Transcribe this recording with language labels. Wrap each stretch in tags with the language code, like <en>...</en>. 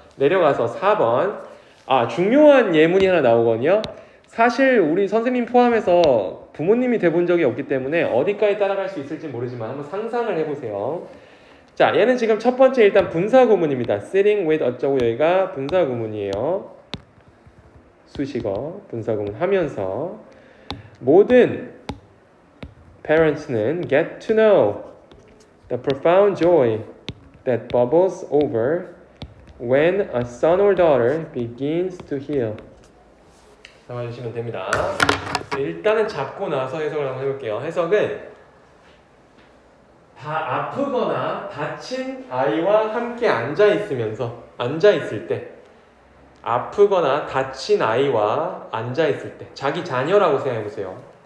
<ko>내려가서 4번. 중요한 예문이 하나 나오거든요. 사실 우리 선생님 포함해서 부모님이 돼본 적이 없기 때문에 어디까지 따라갈 수 있을지 모르지만 한번 상상을 해보세요. 자, 얘는 지금 첫 번째 일단 분사 구문입니다.</ko> <en>sitting with</en> <ko>어쩌고 여기가 분사 구문이에요. 수식어 분사구문 하면서 모든</ko> <en>parents는 get to know the profound joy that bubbles over when a son or daughter begins to heal.</en> <ko>잡아주시면 됩니다. 일단은 잡고 나서 해석을 한번 해볼게요. 해석은 다 아프거나 다친 아이와 함께 앉아있을 때 아프거나 다친 아이와 앉아있을 때 자기 자녀라고 생각해보세요.</ko>